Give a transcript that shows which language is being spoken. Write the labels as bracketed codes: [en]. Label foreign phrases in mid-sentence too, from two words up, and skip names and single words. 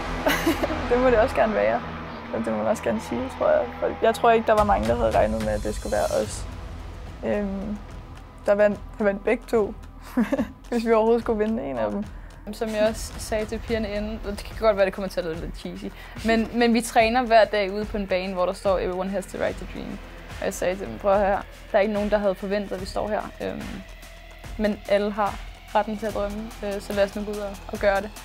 [da] Det må det også gerne være. Det må man også gerne sige, tror jeg. Jeg tror ikke, der var mange, der havde regnet med, at det skulle være os. der vandt begge to, hvis vi overhovedet skulle vinde en af dem. Som jeg også sagde til pigerne inden, og det kan godt være, det kommer til at lyde lidt cheesy, men vi træner hver dag ude på en bane, hvor der står [en] "Everyone has the right to dream". [da] Og jeg sagde til dem, prøv her, der er ikke nogen, der havde forventet, at vi står her. Men alle har retten til at drømme, så lad os nu gå ud og gøre det.